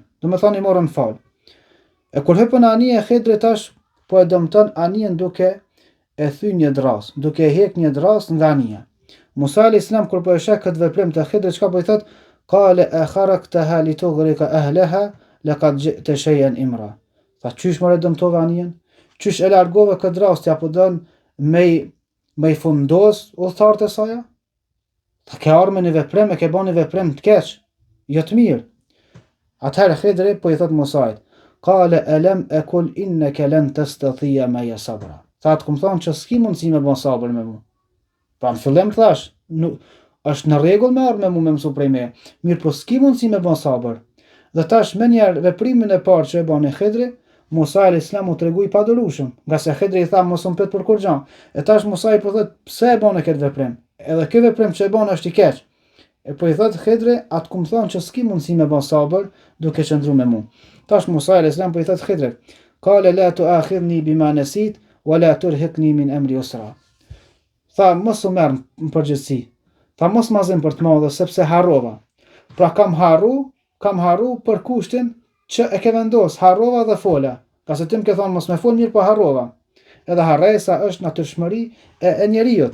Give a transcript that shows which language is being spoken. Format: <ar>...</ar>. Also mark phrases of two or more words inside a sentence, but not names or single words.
<sq>Do të thonë i morën fal. E kur hëpën anije, Khidri tash po e dëmton anijen duke e thy një dras, duke e hek një dras nga anija. Musa</sq> <ar>عليه السلام</ar> <sq>kur po e sheh këtë veprim të Khidrit, çka po i thot?</sq> <ar>قال أخرقتها لتغرق أهلها لقد جئت شيئا إمرا.</ar> <sq>Tha, qysh more dëmtove anijen? Qysh e largove këtë dras, t'ja po don me i fundos udhëtarët e saj? Tha, ke arme një veprim, e ke bën një veprim të keq, jo të mirë. Atëherë Khidri po i thot Musait,</sq> <ar>قال ألم أقل إنك لن تستطيع معي صبرا.</ar> <sq>Tha, të kum thonë që s'ki mundësi me bën sabër me mu. Pra në fillim thash, është në rregull me ardh me mu me mësu prej me, mirë po s'ki mundësi me bën sabër. Dhe tash me njerë veprimin e parë që e bën e Khidri, Musa</sq> <ar>عليه السلام</ar> <sq>u tregu i padurueshëm, nga se Khidri i tha mos u mpet për kur gjë. E tash Musa i po thot, pse e bën këtë veprim? Edhe ky veprim që e bën është i keq. E po i thot Khidri, atë kum thonë që s'ki mundësi me bën sabër duke qëndruar me mu. Tash Musa</sq> <ar>عليه السلام</ar> <sq>po i thot Khidrit,</sq> <ar>قال لا تؤاخذني بما نسيت ولا ترهقني من أمري عسرا.</ar> <sq>Tha, mos u merr në përgjithësi. Tha, mos ma zën për të madhe sepse harrova. Pra kam harru për kushtin që e ke vendos, harrova dhe fola. Ka se ti më ke thonë mos me fol, mirë po harrova. Edhe harresa është natyrshmëri e njerëzit.</sq>